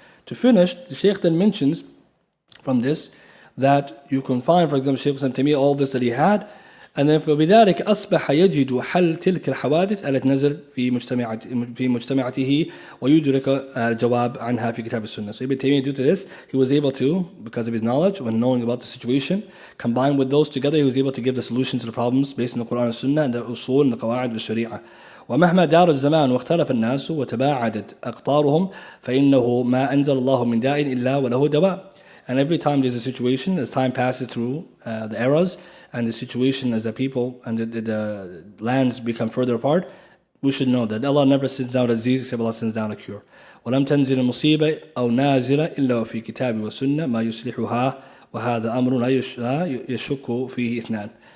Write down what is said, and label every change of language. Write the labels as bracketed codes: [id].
[en] To finish, the Shaykh then mentions from this that you can find, for example, Shaykh Ibn Taymiyyah, all this that he had, and then [ar] فبذلك أصبح يجد حل تلك الحوادث التي نزل في مجتمعته ويدرك الجواب عنها في كتاب السنة. [en] So Ibn Taymiyyah, due to this, he was able to, because of his knowledge, when knowing about the situation, combined with those together, he was able to give the solution to the problems based on the Quran and Sunnah and the usul and the qawaid والشريعة. [ar] ومهما دار الزمان واختلف الناس وتباعدت أقطارهم فإنه ما أنزل الله من داء إلا وله دواء. [en] And every time there's a situation, as time passes through the eras, and the situation as the people and the lands become further apart, we should know that Allah never sends down a disease except Allah sends down a cure. [ar] وَلَمْ تَنْزِلِ الْمُصِيبَةِ أَوْ نَازِلَ إِلَّا وَفِي كِتَابِ وَسُنَّةِ مَا يُصْلِحُهَا وَهَذَا أَمْرٌ لَا يَشُكُّ فِيهِ إِثْنَانِ.